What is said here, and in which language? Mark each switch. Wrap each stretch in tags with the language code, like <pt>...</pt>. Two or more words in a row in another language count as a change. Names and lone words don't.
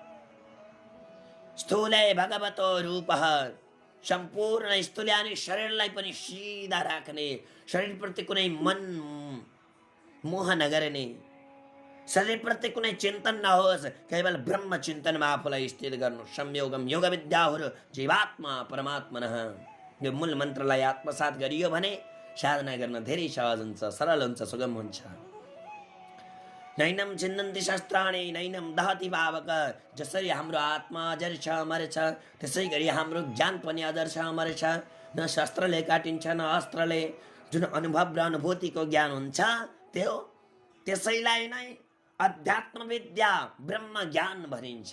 <sa>स्थूले भगवतो रूपः,</sa> <ne>सम्पूर्ण स्थूल्यानि शरीरलाई पनि सिधा राख्ने, शरीरप्रति कुनै मन मोह नगर्ने, शरीरप्रति कुनै चिन्तन नहोस्, केवल ब्रह्म चिन्तनमा आफूलाई स्थित गर्नु।</ne> <sa>संयोगम योग विद्याहुर जीवात्मा परमात्मनः।</sa> <ne>यो मूल मन्त्रलाई आत्मसात गरियो भने साधना गर्न धेरै सहज हुन्छ, सरल हुन्छ, सुगम हुन्छ।</ne> <sa>नैनम छिन्दन्ति शस्त्राणि नैनम दहति पावक।</sa> <ne>जसरी हाम्रो आत्मा अजर छ अमर छ, त्यसै गरी हाम्रो ज्ञान पनि अजर छ अमर छ। न शस्त्रले काटिन्छ न अस्त्रले। जुन अनुभव र अनुभूतिको ज्ञान हुन्छ त्यसैलाई नै अध्यात्म विद्या ब्रह्म ज्ञान भनिन्छ।</ne>